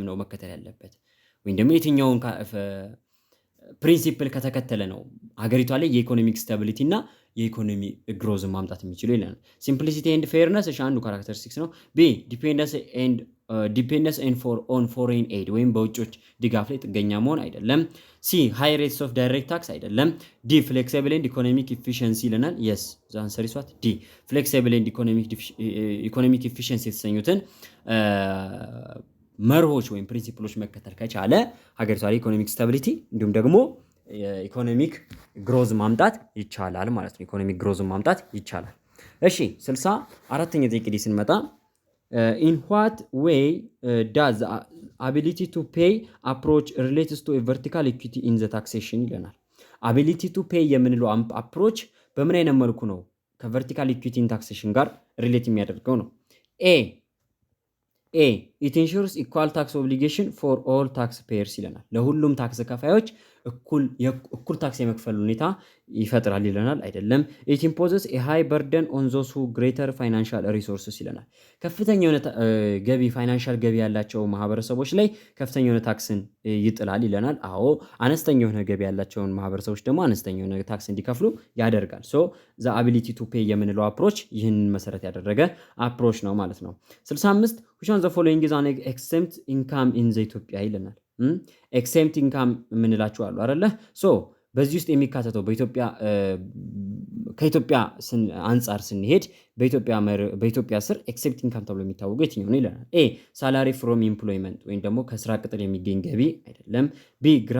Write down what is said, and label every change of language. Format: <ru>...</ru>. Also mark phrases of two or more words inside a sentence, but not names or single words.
<am>ነው መከተል ያለበት ወይም ደግሞ የትኛውን ፕሪንሲፕል ከተከተለ ነው ሀገሪቷ ላይ</am> <en>economic stability</en> <am>እና የኢኮኖሚ ግሮዝ ማምጣት የሚችለው ይለናል።</am> <en>simplicity and fairness</en> <am>አንዱ ካራክተሪስቲክስ ነው።</am> <en>B dependence on foreign aid</en> <am>ወይም በውጮች ድጋፍ ላይ ጥገኛ መሆን አይደለም።</am> <en>C high rates of direct tax አይደለም። D flexible and economic efficiency ይለናል። yes the answer is what D flexible and economic efficiency የተሰኙትን</en> <am>መርሆች ወይም ፕሪንሲፕሎች መከተል ከቻለ ሀገሪቷ ላይ</am> <en>economic stability</en> <am>እንዲሁም ደግሞ</am> <en>economic growth</en> <am>ማምጣት ይቻላል ማለት ነው።</am> <en>economic growth</en> <am>ማምጣት ይቻላል። እሺ 64ኛ ጥያቄ ላይ ስንመጣ</am> <en>in what way does the ability to pay approach relates to a vertical equity in the taxation</en> <am>ይለናል።</am> <en>ability to pay</en> <am>የምንለው አፕሮች በምን አይነት መልኩ ነው</am> <en>vertical equity in taxation</en> <am>ጋር ሪሌት የሚያደርገው ነው? ኤ</am> <en>it ensures equal tax obligation for all taxpayers</en> <am>ይለናል። ለሁሉም ታክስ ከፋዮች እኩል ታክስ የመክፈል ሁኔታ ይፈጥራል ይለናል። አይደለም።</am> <en>it imposes a high burden on those who greater financial resources</en> <am>ይለናል። ከፍተኛ የሆነ ገቢ ፋይናንሻል ገቢ ያላቸው ማህበረሰቦች ላይ ከፍተኛ የሆነ ታክስን ይጥላል ይለናል። አዎ አነስተኛ የሆነ ገቢ ያላቸውን ማህበረሰቦች ደግሞ አነስተኛ የሆነ ታክስ እንዲከፍሉ ያደርጋል።</am> <en>the ability to pay</en> <am>የምንለው አፕሮች ይህንን መሰረት ያደረገ አፕሮች ነው ማለት ነው። 65</am> <en>which one the following is an exempt income in the</en> <am>ኢትዮጵያ ይለናል።</am> <en>exempt income</en> <am>የምንላቸው አሉ አይደለ? በዚህ ውስጥ የሚካተተው ከኢትዮጵያ አንጻር ስንሄድ በኢትዮጵያ ስር</am> <en>except income</en> <am>ተብሎ የሚታወቀው የትኛው ነው ይለናል።</am> <en>A salary from employment</en> <am>ወይም ደግሞ ከስራ ቅጥር የሚገኝ ገቢ አይደለም። ቢ</am>